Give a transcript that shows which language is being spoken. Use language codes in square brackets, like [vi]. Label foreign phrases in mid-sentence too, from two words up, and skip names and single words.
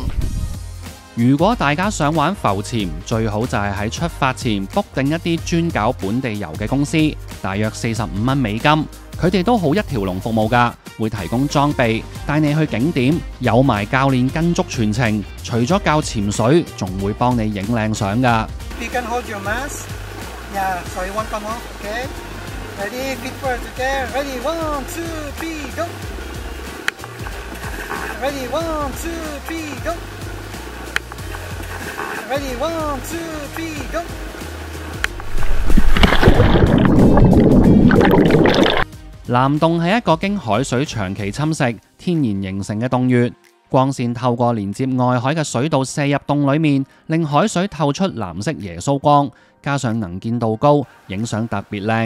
[yue] 如果大家想玩浮潛，最好就係喺出發前 book 定一啲專搞本地遊嘅公司，大約45蚊美金。佢哋都好一條龍服務㗎，會提供裝備，帶你去景點，有埋教練跟足全程。除咗教潛水，仲會幫你影靚相㗎。 [en] You can hold your mask. Yeah, so you won't come off. Okay. Ready? Feet first. Okay. Ready? 1, 2, 3, go. Ready? 1, 2, 3, go. Ready? 1, 2, 3, go. [yue] 南洞係一個經海水長期侵蝕、天然形成嘅洞穴，光線透過連接外海嘅水道射入洞裏面，令海水透出藍色耶穌光，加上能見度高，影相特別靚。